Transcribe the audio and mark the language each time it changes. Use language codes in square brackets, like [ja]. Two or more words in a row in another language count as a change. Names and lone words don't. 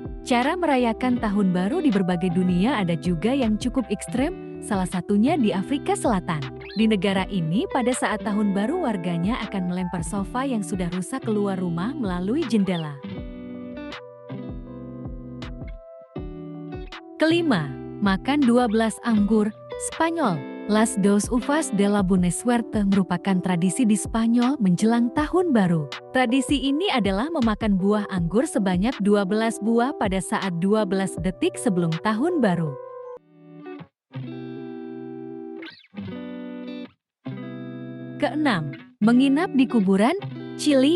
[id] Cara merayakan tahun baru di berbagai dunia ada juga yang cukup ekstrem, salah satunya di Afrika Selatan. Di negara ini, pada saat tahun baru warganya akan melempar sofa yang sudah rusak keluar rumah melalui jendela. Kelima, makan 12 anggur, Spanyol. [es] Las dos uvas de la buena suerte [id] merupakan tradisi di Spanyol menjelang tahun baru. Tradisi ini adalah memakan buah anggur sebanyak 12 buah pada saat 12 detik sebelum tahun baru. Keenam, menginap di kuburan, Chili.